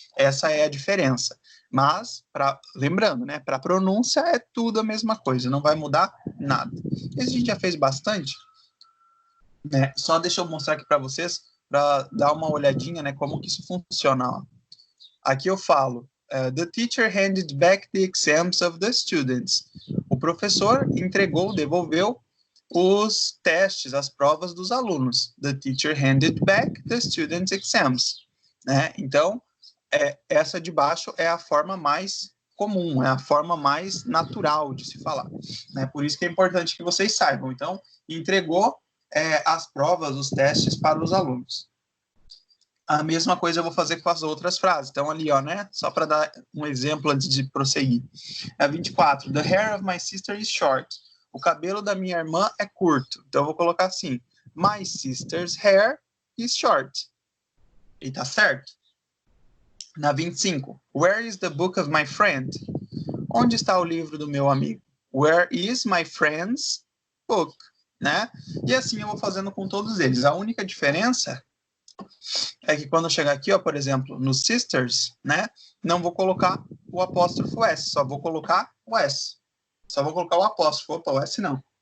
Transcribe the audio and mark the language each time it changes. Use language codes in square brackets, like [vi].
[pt] Essa é a diferença. Mas, lembrando, né? Para pronúncia é tudo a mesma coisa, não vai mudar nada. Esse a gente já fez bastante, né? Só deixa eu mostrar aqui para vocês, para dar uma olhadinha, né? Como que isso funciona. Ó. Aqui eu falo [en] The teacher handed back the exams of the students. [pt] O professor entregou, devolveu os testes, as provas dos alunos. [en] The teacher handed back the students' exams. [pt] Né? Então, essa de baixo é a forma mais comum, é a forma mais natural de se falar. Né? Por isso que é importante que vocês saibam. Então, entregou as provas, os testes para os alunos. A mesma coisa eu vou fazer com as outras frases. Então, ali, ó, né? Só para dar um exemplo antes de prosseguir. 24. [en] The hair of my sister is short. [pt] O cabelo da minha irmã é curto. Então, eu vou colocar assim. [en] My sister's hair is short. [pt] E tá certo? Na 25. [en] Where is the book of my friend? [pt] Onde está o livro do meu amigo? [en] Where is my friend's book? [pt] Né? E assim eu vou fazendo com todos eles. A única diferença é que quando eu chegar aqui, ó, por exemplo, no sisters, né, não vou colocar o apóstrofo S, só vou colocar o S. Só vou colocar o apóstrofo, opa, o S não.